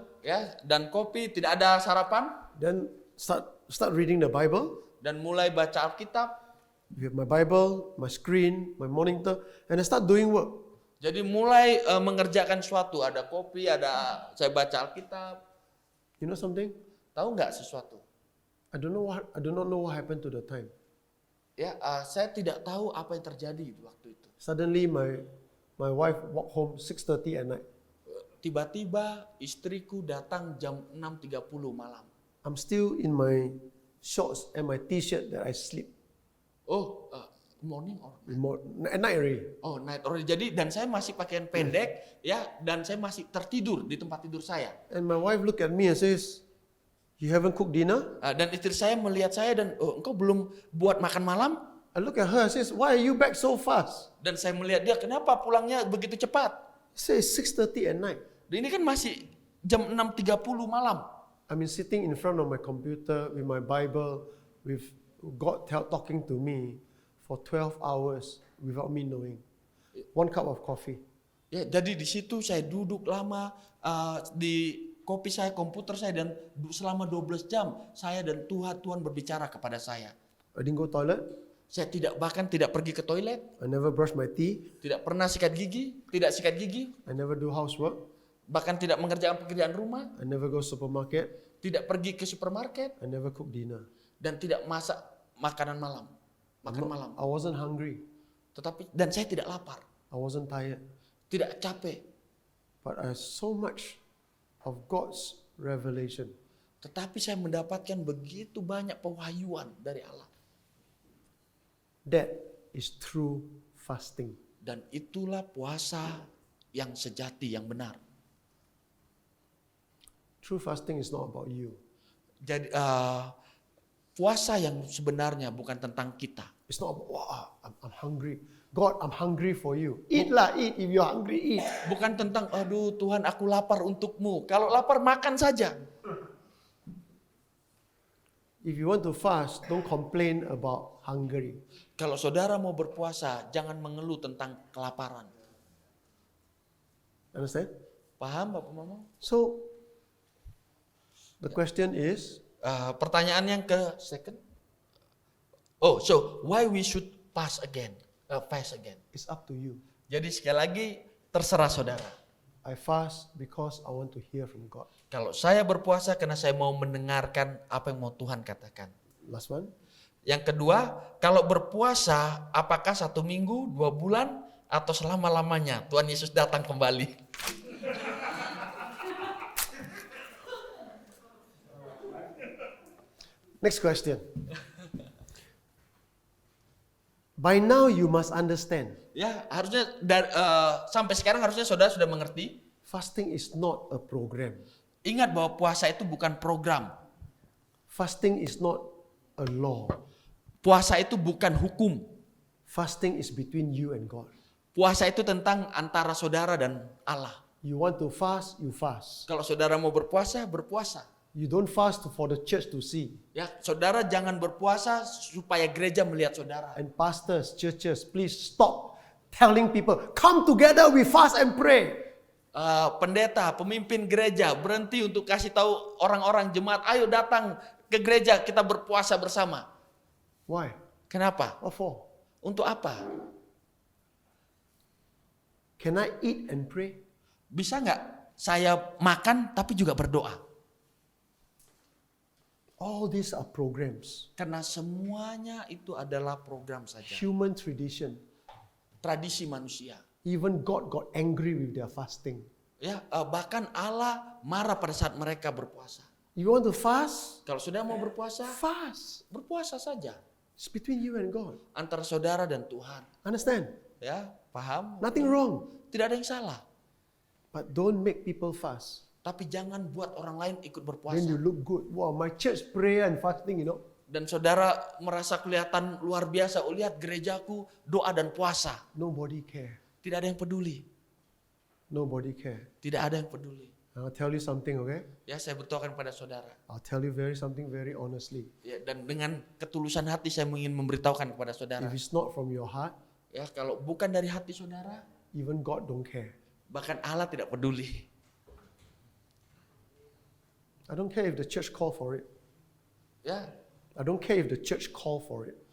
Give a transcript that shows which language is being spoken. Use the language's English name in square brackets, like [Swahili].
[Indonesian] Ya, dan kopi, tidak ada sarapan. [English] Then start reading the Bible. [Indonesian] Dan mulai baca Alkitab. [English] We have my Bible, my screen, my monitor, and I start doing work. [Indonesian] Jadi mulai mengerjakan sesuatu. Ada kopi, saya baca Alkitab. [English] You know something? [Indonesian] Tahu nggak sesuatu? [English] I do not know what happened to the time. [Indonesian] Ya, saya tidak tahu apa yang terjadi waktu itu. [English] Suddenly, my wife walked home 6:30 at night. [Indonesian] Tiba-tiba istriku datang jam 6.30 malam. [English] I'm still in my shorts and my t-shirt that I sleep Oh, morning or at night already. oh night already. [Indonesian] Jadi dan saya masih pakaian pendek ya, dan saya masih tertidur di tempat tidur saya. [English] And my wife looked at me and says, "You haven't cooked dinner?" [Indonesian] Dan istri saya melihat saya dan engkau belum buat makan malam? [English] I look at her and says, "Why are you back so fast?" [Indonesian] Dan saya melihat dia, kenapa pulangnya begitu cepat? [English] She says 6:30 at night. [Indonesian] Dan ini kan masih jam 6.30 malam. [English] I mean, sitting in front of my computer with my Bible, with God talking to me for 12 hours without me knowing. 1 cup of coffee. [Indonesian] Ya, jadi di situ saya duduk lama di kopi saya, komputer saya, dan selama 12 jam saya dan Tuhan berbicara kepada saya. [English] I didn't go toilet. [Indonesian] Saya bahkan tidak pergi ke toilet, [English] I never brush my teeth. [Indonesian] tidak pernah sikat gigi. [English] I never do housework. [Indonesian] Bahkan tidak mengerjakan pekerjaan rumah, [English] I never go supermarket. [Indonesian] tidak pergi ke supermarket, [English] I never cook dinner. [Indonesian] dan tidak masak makanan malam. Makan malam. [English] I wasn't hungry. [Indonesian] Dan saya tidak lapar, [English] I wasn't tired. [Indonesian] tidak capek. [English] But I have so much of God's revelation. [Indonesian] Tetapi saya mendapatkan begitu banyak pewahyuan dari Allah. [English] That is true fasting. [Indonesian] Dan itulah puasa yang sejati, yang benar. [English] True fasting is not about you. [Indonesian] Jadi puasa yang sebenarnya bukan tentang kita. [English] It's not about, wow, I'm hungry. God, I'm hungry for you. Eat. If you're hungry, eat. [Indonesian] Bukan tentang, aduh Tuhan aku lapar untukmu. Kalau lapar makan saja. [English] If you want to fast, don't complain about hungry. [Indonesian] Kalau saudara mau berpuasa, jangan mengeluh tentang kelaparan. [English] Understand? [Indonesian] Paham Bapak Mama? [English] So, the question is, [Indonesian] Pertanyaan yang ke second. [English] Oh, so why we should fast again? it's up to you. [Indonesian] Jadi sekali lagi terserah saudara. [English] I fast because I want to hear from God. [Indonesian] Kalau saya berpuasa karena saya mau mendengarkan apa yang mau Tuhan katakan. [English] Last one. [Indonesian] Yang kedua, kalau berpuasa apakah 1 minggu, 2 bulan, atau selama-lamanya Tuhan Yesus datang kembali? [English] Next question. By now you must understand, [Indonesian] Ya, harusnya sampai sekarang harusnya saudara sudah mengerti. [English] fasting is not a program. [Indonesian] Ingat bahwa puasa itu bukan program. [English] Fasting is not a law. [Indonesian] Puasa itu bukan hukum. [English] Fasting is between you and God. [Indonesian] Puasa itu tentang antara saudara dan Allah. [English] You want to fast, you fast. [Indonesian] Kalau saudara mau berpuasa, berpuasa. [English] You don't fast for the church to see. [Indonesian] Ya, saudara jangan berpuasa supaya gereja melihat saudara. [English] And pastors, churches, please stop telling people, come together, we fast and pray. [Indonesian] pendeta, pemimpin gereja berhenti untuk kasih tahu orang-orang jemaat, ayo datang ke gereja kita berpuasa bersama. [English] Why? [Indonesian] Kenapa? [English] What for? [Indonesian] Untuk apa? [English] Can I eat and pray? [Indonesian] Bisa nggak saya makan tapi juga berdoa? [English] All these are programs, [Indonesian] Karena semuanya itu adalah program saja. [English] human tradition. [Indonesian] Tradisi manusia. [English] Even God got angry with their fasting. [Indonesian] Ya, bahkan Allah marah pada saat mereka berpuasa. [English] You want to fast? [Indonesian] Kalau sudah mau berpuasa, [English] Fast. [Indonesian] berpuasa saja [English] It's between you and God. [Indonesian] antara saudara dan Tuhan. [English] Understand? [Indonesian] Ya, paham? [English] Nothing wrong. [Indonesian] Tidak ada yang salah. [English] But don't make people fast. [Indonesian] Tapi jangan buat orang lain ikut [English] Then [Indonesian] berpuasa. [English] you look good. Wow, my church prayer and fasting, you know. [Indonesian] Dan saudara merasa kelihatan luar biasa. Oh, lihat gerejaku doa dan puasa. [English] Nobody care. [Indonesian] Tidak ada yang peduli. [English] Nobody care. [Indonesian] Tidak ada yang peduli. [English] I'll tell you something, okay? [Indonesian] Ya, saya beritahukan pada saudara. [English] I'll tell you something very honestly. [Indonesian] Ya, dan dengan ketulusan hati saya ingin memberitahukan kepada saudara. [English] If it's not from your heart, [Indonesian] Ya, kalau bukan dari hati saudara, [English] even God don't care. [Indonesian] bahkan Allah tidak peduli. [English] I don't care if the church call for it. [Indonesian] Ya, [English] I don't care if the church call for it.